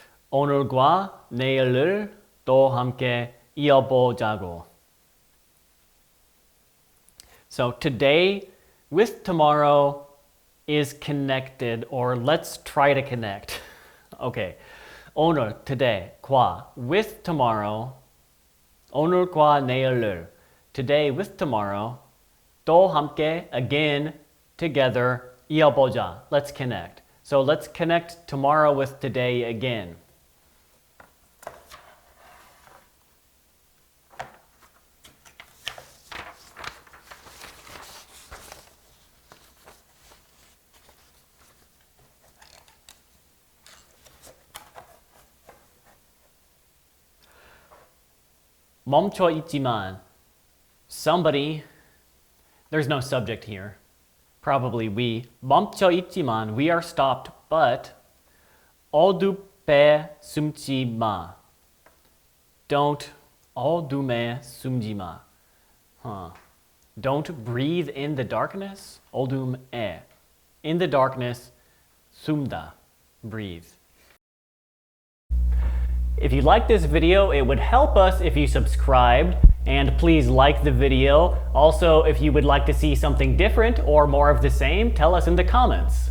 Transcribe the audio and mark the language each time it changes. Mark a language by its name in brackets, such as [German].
[Korean] 오늘과 내일을 또 함께 이어보자고. [English] So today with tomorrow is connected, or let's try to connect. Okay. 오늘, today, 과, with tomorrow. [Korean] 오늘과 내일을, [English] today with tomorrow. [Korean] 또 함께, [English] again, together, [Korean] 이어보자. [English] Let's connect. So let's connect tomorrow with today again. [Korean] 멈춰 있지만, [English] somebody, there's no subject here. Probably we. [Korean] 멈춰 있지만, [English] we are stopped, but [Korean] 어둠에 숨지 마. [English] Don't [Korean] 어둠에 숨지 마. [English] Don't breathe in the darkness. [Korean] 어둠에. [English] In the darkness, [Korean] 숨다. [English] Breathe. If you liked this video, it would help us if you subscribed, and please like the video. Also, if you would like to see something different or more of the same, tell us in the comments.